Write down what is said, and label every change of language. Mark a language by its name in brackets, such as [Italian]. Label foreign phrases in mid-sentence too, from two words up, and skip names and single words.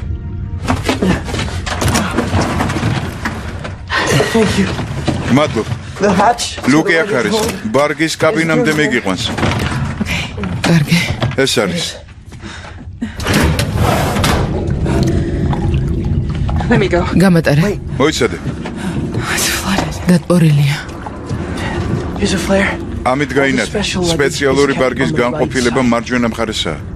[Georgian] მადლობ. ლუკი აქ არის. ბარგის კაბინამდე მიგიყვანს. კარგი. ეს არის. [English] Let me go. [Georgian] გამატარა. მოიცადე. [English] It's flooded. [Georgian] დატბორილია. [English] Here's a flare. [Georgian] ამით გაინათე. სპეციალური ბარგის განყოფილება მარჯვენა მხარესაა.